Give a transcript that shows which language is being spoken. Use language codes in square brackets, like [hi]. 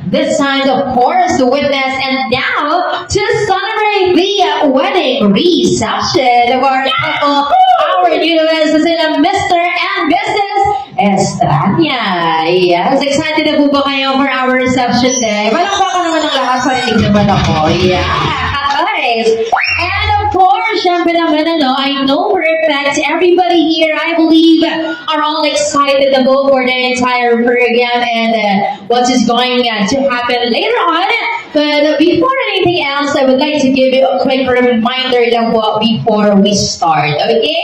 [en] This time, of course, to witness and now to celebrate the wedding reception of our couple, our newlyweds, sila Mr. and Mrs. Estrania. Yes, excited [tl] na po ba kayo [en] for our reception day? [tl] Palakpakan naman ang lakas, parinig naman ako. [en] Yeah, guys. And of course, [tl] syempre naman, [en] I know for a fact, everybody here, I believe, are all excited to go for the entire program and what is going to happen later on. But before anything else, I would like to give you a quick reminder [tl] lang po [en] before we start. Okay?